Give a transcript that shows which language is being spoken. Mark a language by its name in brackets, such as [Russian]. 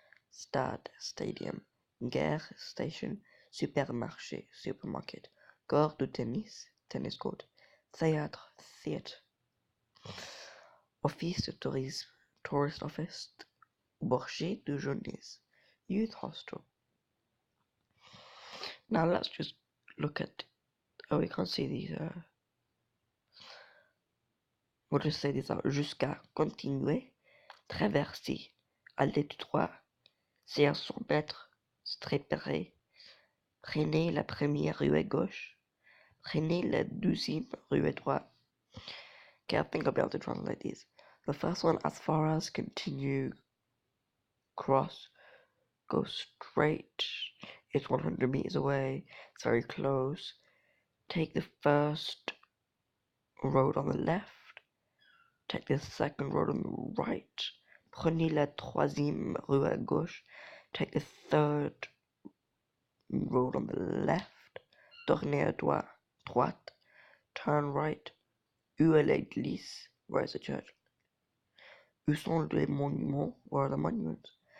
[French] stade, stadium, gare, station, supermarché, supermarket, court de tennis, [English] tennis court, [French] théâtre, theatre, office de tourisme, [English] tourist office, [French] bourget de jeunesse, [English] youth hostel. Now let's just look at, oh, we can't see these, we'll just say these out. [French] Jusqu'à, continuer, traverser, aller tout droit, c'est à 100 mètres, strépéré, prenez la première rue à gauche, prenez la deuxième rue à droite. [English] Okay, I think I'll be able to translate these. The first one, as far as, continue, cross, go straight, it's 100 meters away, it's very close. Take the first road on the left, take the second road on the right, [French] prenez la troisième rue à gauche, [English] take the third road on the left, [French] tournez à droite, [English] turn right, [French] où est l'église, [English] where is the church, [French] où sont les monuments, [English] where are the monuments.